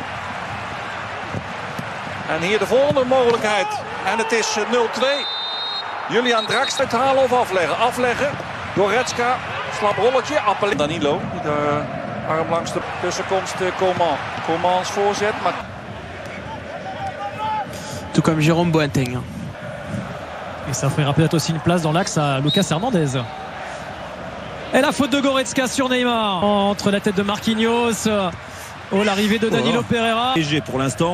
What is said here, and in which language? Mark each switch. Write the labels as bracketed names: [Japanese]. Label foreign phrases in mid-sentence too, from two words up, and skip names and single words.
[Dutch] En hier de volgende mogelijkheid. En het is 0-2. Julian Draxler te halen of afleggen. Afleggen. Goretzka. Slap rolletje. Appel. Danilo. Die de arm langs de tussenkomst. Coman. Comans voorzet. Maar... [French] Tout comme Jérôme Boateng. Et ça offrira peut-être aussi une place dans l'axe à Lucas Hernandez. Et la faute de Goretzka sur Neymar. Entre la tête de Marquinhos. Oh, l'arrivée de Danilo Pereira. Léger pour l'instant.